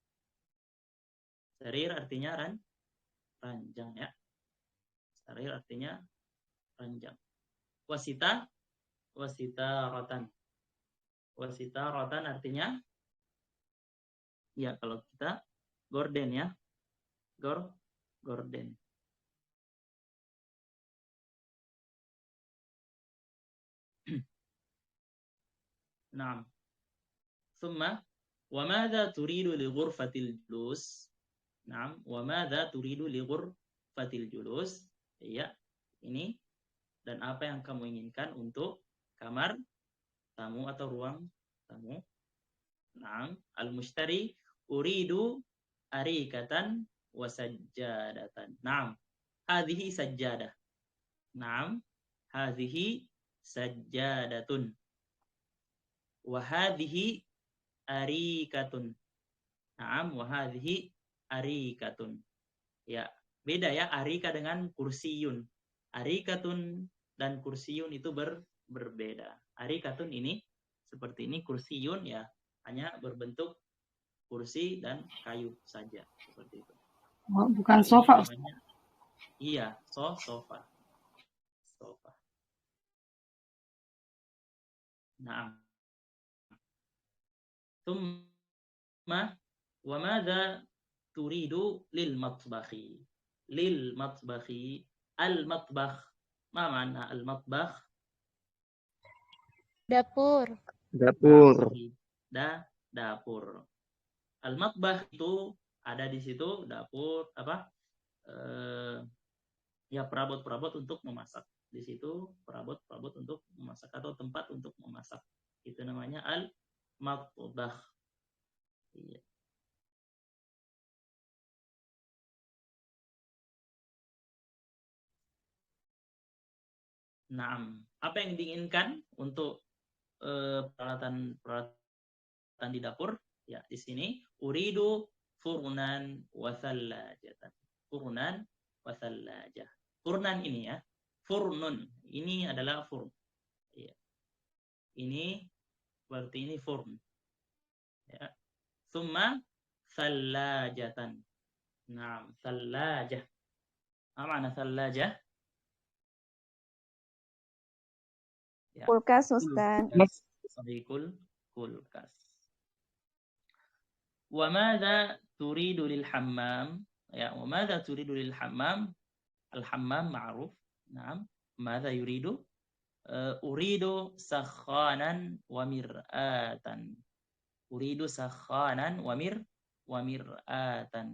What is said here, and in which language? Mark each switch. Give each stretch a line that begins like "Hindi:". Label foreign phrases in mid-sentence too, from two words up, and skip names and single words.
Indonesian: Sarir artinya ranjang ya. Sarir artinya ranjang.
Arabic: وستارة. وستارة
Indonesian: artinya ya kalau kita gorden ya. Gorden. Naam.
Arabic: ثم وماذا تريد لغرفة الجلوس? نعم، وماذا تريد لغرفة الجلوس?
Indonesian: Iya, ini dan apa yang kamu inginkan untuk kamar tamu atau ruang tamu?
Arabic: نعم، المشتري أريد أريكة وسجادة. نعم، هذه سجادة. نعم، هذه سجادة. وهذه أريكة. نعم، وهذه أريكة.
Indonesian: Ya, beda ya arika dengan kursiyun. Arikatun dan kursiyun itu berbeda. Arikatun ini seperti ini, kursiyun ya hanya berbentuk kursi dan kayu saja seperti itu. Oh, bukan sofa. Iya, sofa. Naam.
Arabic: ثم وماذا تريد للمطبخ? للمطبخ، المطبخ. ما معنى المطبخ?
Indonesian: Dapur. Dapur. Dapur. Al-matbakh itu ada di situ dapur apa? Ya perabot-perabot untuk memasak. Di situ perabot-perabot untuk memasak atau tempat untuk memasak. Itu namanya al-matbakh. Iya. Naam. Apa yang diinginkan untuk peralatan di dapur? Ya, di sini
Arabic: أريد فرنا وثلاجة. فرنا وثلاجة. فرنا
Indonesian: ini ya. Furnun. Ini adalah furn. Ya. Ini berarti ini furn.
Arabic: Ya. ثم ثلاجة. نعم، ثلاجة.
Indonesian: Apa makna thallajah? Ya. Kulkas, Ustaz. Kulkas.
Arabic: وماذا تريد للحمام? Ya, وماذا تريد للحمام? الحمام معروف. نعم. ماذا يريد? أريد سخانا ومرآة. أريد سخانا ومرآة.